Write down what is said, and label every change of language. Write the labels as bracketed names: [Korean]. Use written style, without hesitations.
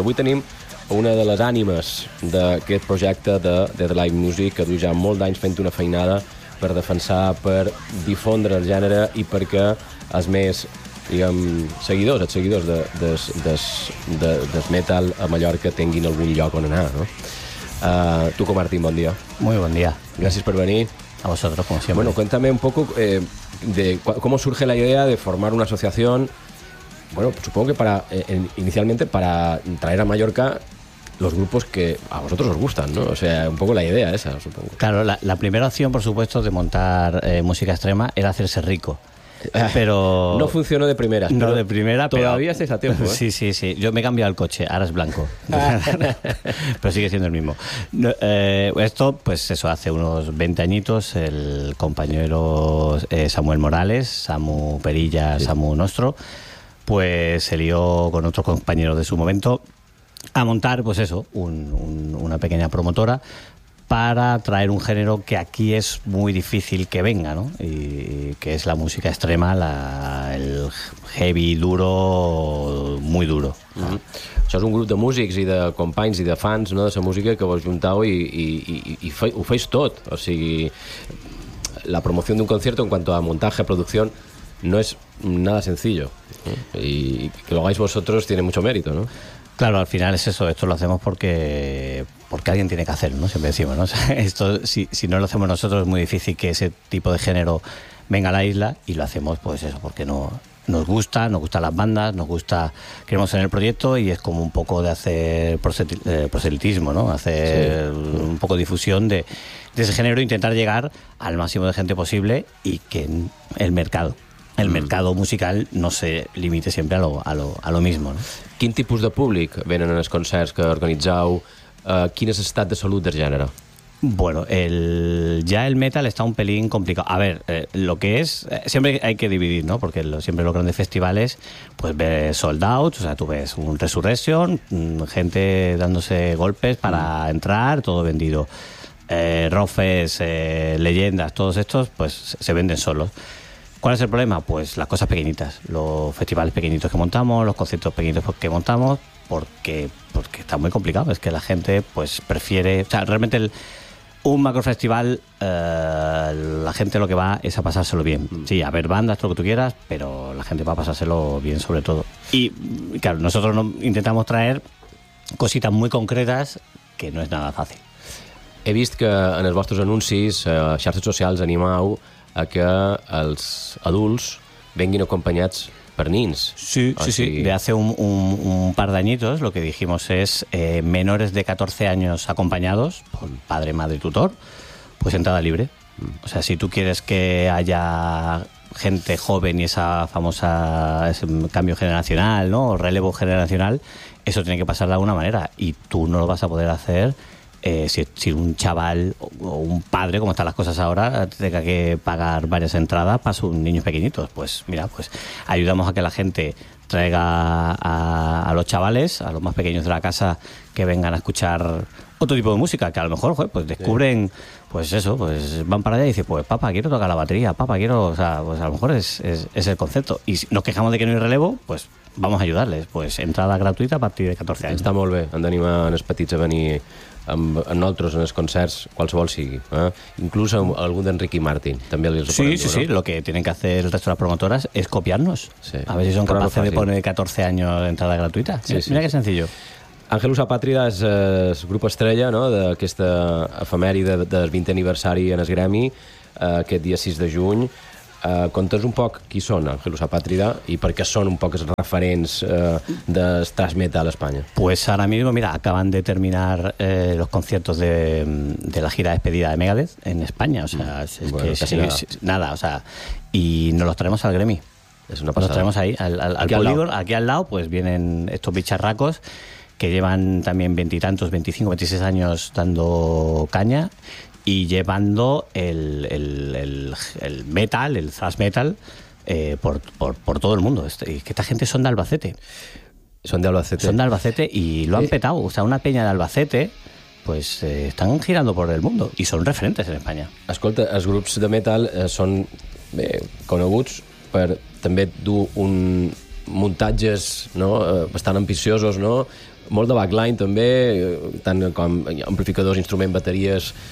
[Catalan] Avui tenim una de les ànimes d'aquest projecte de Deadlight Music, que du ja molt d'anys fent una feinada per defensar, per difondre el gènere i perquè els més, diguem, seguidors, els seguidors de metal a Mallorca tinguin algun lloc on anar, no? Tu, com Martín, bon dia. Muy bon dia. Gràcies per venir. [Spanish] A vosotros, como siempre. Bueno, cuéntame un poco de cómo surge la idea de formar una asociación. Bueno, supongo que para inicialmente para traer a Mallorca los grupos que a vosotros os gustan, ¿no? O sea, un poco la idea esa, supongo. Claro, la primera opción, por supuesto, de montar música extrema era hacerse rico. Pero no funcionó de primera. No de primera, todavía estáis a tiempo, ¿eh? Sí, sí, sí. Yo me he cambiado el coche, ahora es blanco. Pero sigue siendo el mismo. Esto, pues eso, hace unos 20 añitos, el compañero Samuel Morales, Samu Perilla, sí. Samu Nostro, pues se lió con otro compañero de su momento a montar, pues eso, una pequeña promotora para traer un género que aquí es muy difícil que venga, ¿no? Y que es la música extrema, el heavy duro, muy duro. [Catalan] Això és un grup de músics i de companys i de fans, no?, de la música que vos juntau i ho feis tot. O sigui, la promoció d'un concierto [Spanish] en cuanto a [Catalan] montatge, producció, no és [Spanish] nada sencillo. Y que lo hagáis vosotros tiene mucho mérito, ¿no? Claro, al final es eso. Esto lo hacemos porque alguien tiene que hacerlo, ¿no? Siempre decimos, ¿no? O sea, esto, si no lo hacemos nosotros, es muy difícil que ese tipo de género venga a la isla, y lo hacemos, pues eso, porque no nos gusta, nos gustan las bandas, nos gusta, queremos tener el proyecto, y es como un poco de hacer proselitismo, ¿no? Hacer sí. Un poco de difusión de ese género, intentar llegar al máximo de gente posible y que el mercado. El mercado musical no se limite siempre a lo mismo, ¿no? [Catalan] ¿Quin tipus de públic venen en els concerts que organitzeu? ¿Quin és l'estat de salut del gènere? [Spanish] Bueno, el metal está un pelín complicado. A ver, lo que es, siempre hay que dividir, ¿no? Porque siempre los grandes festivales, pues ves sold out, o sea, tú ves un Resurrection, gente dándose golpes para entrar, todo vendido. Rofes, leyendas, todos estos, pues se venden solos. ¿Cuál es el problema? Pues las cosas pequeñitas, los festivales pequeñitos que montamos, los conciertos pequeñitos que montamos, porque está muy complicado. Es que la gente, pues, prefiere, o sea, realmente un macrofestival, la gente lo que va es a pasárselo bien. Sí, a ver bandas, todo lo que tú quieras, pero la gente va a pasárselo bien sobre todo. Y claro, nosotros intentamos traer cositas muy concretas, que no es nada fácil. [Catalan] He vist que en els vostres anuncis, xarxes socials, animau a que els adults venguin acompanyats per nins. [Spanish] Sí, o sí, sí. De hace un par de añitos lo que dijimos es menores de 14 años acompañados por padre, madre, tutor, pues entrada libre. O sea, si tú quieres que haya gente joven y esa famosa ese cambio generacional, ¿no?, o relevo generacional, eso tiene que pasar de alguna manera y tú no lo vas a poder hacer. Si un chaval o un padre, como están las cosas ahora, tenga que pagar varias entradas para sus niños pequeñitos, pues mira, pues ayudamos a que la gente traiga a los chavales, a los más pequeños de la casa, que vengan a escuchar otro tipo de música, que a lo mejor, pues descubren, pues eso, pues van para allá y dicen, pues papá, quiero tocar la batería, papá, quiero, o sea, pues a lo mejor es el concepto. Y si nos quejamos de que no hay relevo, pues vamos a ayudarles, pues entrada gratuita a partir de 14 años. Está muy bien, [Catalan] han de animar [Spanish] a los [Catalan] petits a venir amb nosaltres en els concerts, qualsevol sigui, inclús algun d'en Ricky Martin també els [Spanish] sí, sí, sí, lo que tienen que hacer el resto de las promotoras es copiarnos, sí. A ver si son capaces de poner 14 años de entrada gratuita, sí, mira, sí. Mira que sencillo. [Catalan] Ángelus Apátrida és el grup estrella, no?, d'aquesta efemèride del 20è aniversari en el Grammy aquest dia 6 de juny. Conta'ns un poc qui són Ángelus Apátrida i per què són un poc els referents de thrash metal a Espanya. [Spanish] Pues ahora mismo, mira, acaban de terminar los conciertos de la gira de despedida de Megadeth en España, o sea, nada, o sea, y nos los traemos al Grammy. Es una pasada. Nos traemos ahí al polígono, aquí al lado, pues vienen estos bicharracos que llevan también 25, 26 años dando caña y llevando el metal, el thrash metal, por todo el mundo. Que esta gente son de Albacete. Son de Albacete. Son de Albacete y lo han petado. O sea, una peña de Albacete, pues están girando por el mundo y son referentes en España. [Catalan] Escolta, els grups de metal són coneguts per també dur un muntatges, no?, bastant ambiciosos, no?, molt de backline també, tant com amplificadors, instruments, bateries.